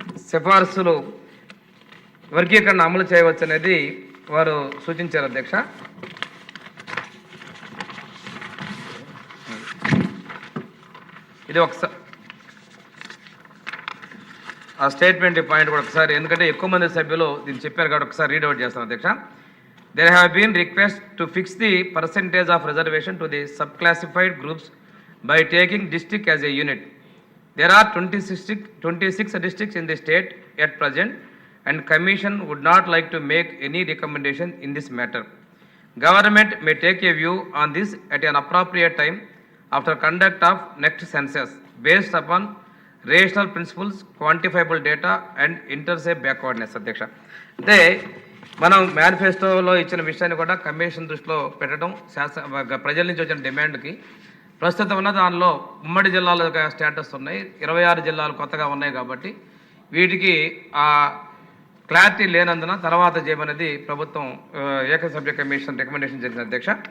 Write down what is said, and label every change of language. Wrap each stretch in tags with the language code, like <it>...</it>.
<te>సిఫార్సులు వర్గీకరణ అమలు చేయవచ్చు అనేది వారు సూచించారు అధ్యక్ష. ఇది ఒకసారి ఆ స్టేట్మెంట్ పాయింట్ కూడా ఒకసారి, ఎందుకంటే ఎక్కువ మంది సభ్యులు దీన్ని చెప్పారు కాబట్టి ఒకసారి రీడ్ అవుట్ చేస్తాను అధ్యక్ష.</te> <en>There have been requests to fix the percentage of reservation to the subclassified groups by taking district as a unit. There are 26 districts in the state at present, and Commission would not like to make any recommendation in this matter. Government may take a view on this at an appropriate time after conduct of next census, based upon rational principles, quantifiable data, and interstate backwardness.</en> <te>అధ్యక్ష, అంటే మనం మేనిఫెస్టోలో ఇచ్చిన విషయాన్ని కూడా commission దృష్టిలో పెట్టడం, ప్రజల నుంచి వచ్చిన డిమాండ్కి ప్రస్తుతం ఉన్న దానిలో ఉమ్మడి జిల్లాల స్టేటస్ ఉన్నాయి, 26 జిల్లాలు కొత్తగా ఉన్నాయి కాబట్టి వీటికి ఆ క్లారిటీ లేనందున తర్వాత చేయమనేది ప్రభుత్వం ఏకసభ్య కమిషన్ రికమెండేషన్ చేసిన అధ్యక్ష.</te>